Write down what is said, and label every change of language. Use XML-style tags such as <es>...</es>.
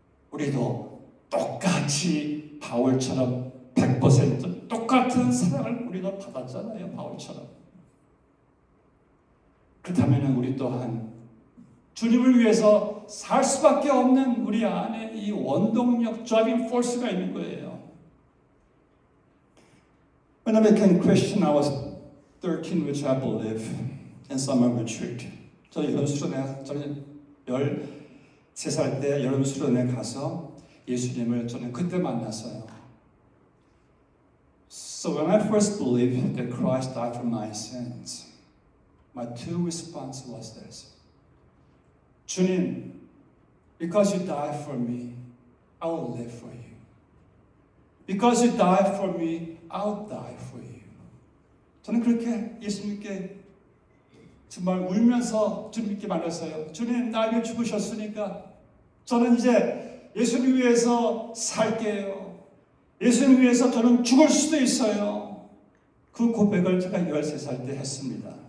<ko>우리도 똑같이 바울처럼 100% 똑같은 사랑을 우리도 받았잖아요. 바울처럼. 그렇다면 우리 또한 주님을 위해서 살 수밖에 없는 우리 안에 이 원동력, driving force가 있는 거예요.</ko> <en>When I became Christian, I was 13, which I believe, in summer retreat.</en> <ko>저는 13살 때 여름 수련회 가서 예수님을 저는 그때 만났어요.</ko> <en>So when I first believed that Christ died for my sins, my two response was this. 주님, because you died for me, I will live for you. Because you died for me, I'll die for you.</en> <ko>저는 그렇게 예수님께 정말 울면서 주님께 말했어요. 주님, 날 위해 죽으셨으니까 저는 이제 예수님 위해서 살게요. 예수님 위해서 저는 죽을 수도 있어요. 그 고백을 제가 13살 때 했습니다.</ko>